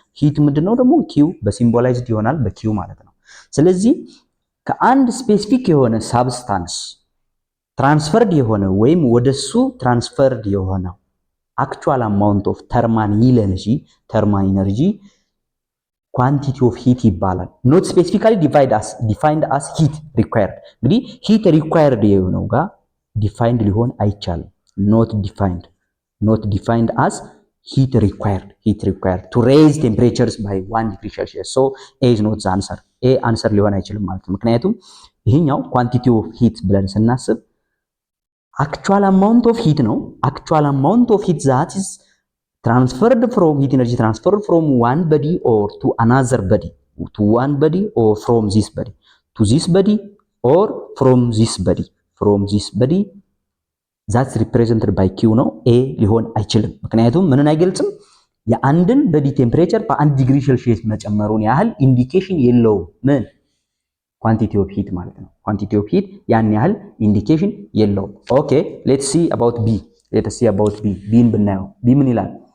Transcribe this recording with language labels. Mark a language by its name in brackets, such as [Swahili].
[Amharic] ሂት ምንድነው ደግሞ q በሲምቦላይዝድ ይሆናል በq ማለት ነው። ስለዚህ ከአንድ ስፔሲፊክ የሆነ ሳብስታንስ ትራንስፈርድ የሆነ ወይም ወደሱ ትራንስፈርድ የሆነ [English] actual amount of thermal energy quantity of heat [Amharic] ይባላል። [English] not specifically defined as heat required. [Amharic] እንግዲህ heat required የሆነው ጋር defined ሊሆን አይቻልም። [English] not defined as heat required to raise temperatures by 1 degree Celsius. So A is not the answer. [Amharic] A answer ሊሆን አይችልም ማለት ነው። ምክንያቱም ይሄኛው quantity of heat ብለን ስናስብ actual amount of heat ነው። [English] actual amount of heat that is transferred from heat energy transferred from one body or to another body, to one body or from this body to this body or from this body that's represented by Q ነው። [Amharic] A ሊሆን አይችልም። ምክንያቱም ምንን አይገልጽም? የአንድን በዲ ቴምፕሬቸር በ1 ዲግሪ ሴልሺየስ መጨመሩን ያህል ኢንዲኬሽን የለውም። ምን ኳንቲቲ ኦፍ ሂት ማለት ነው። ኳንቲቲ ኦፍ ሂት ያን ያህል ኢንዲኬሽን የለውም። [English] ኦኬ ሌትስ ሲ አባውት ቢ [Amharic] ቢን ብናየው ቢ ምን ይላል?